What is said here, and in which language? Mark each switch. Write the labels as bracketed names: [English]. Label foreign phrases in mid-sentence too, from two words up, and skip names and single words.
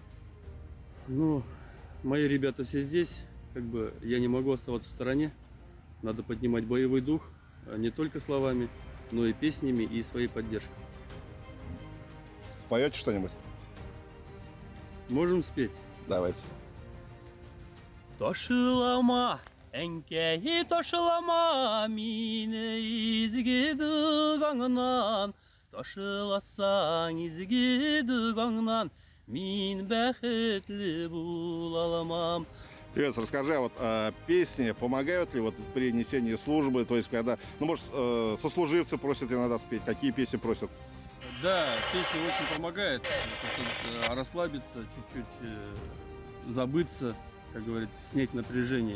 [Russian] Ну, мои ребята все здесь. Как бы я не могу оставаться в стороне. Надо поднимать боевой дух не только словами, но и песнями и своей поддержкой. Споете что-нибудь? Можем спеть. Давайте. [Tatar] Тошылама, әнкәй тошылама мине изге дугаңнан. Тошыласаң изге дугаңнан, мин бәхетле була алмам. [Russian] Привет, расскажи, а вот песни помогают ли вот при несении службы? То есть, когда, ну, может, сослуживцы просят иногда спеть, какие песни просят? Да, песня очень помогает расслабиться, чуть-чуть забыться, как говорится, снять напряжение.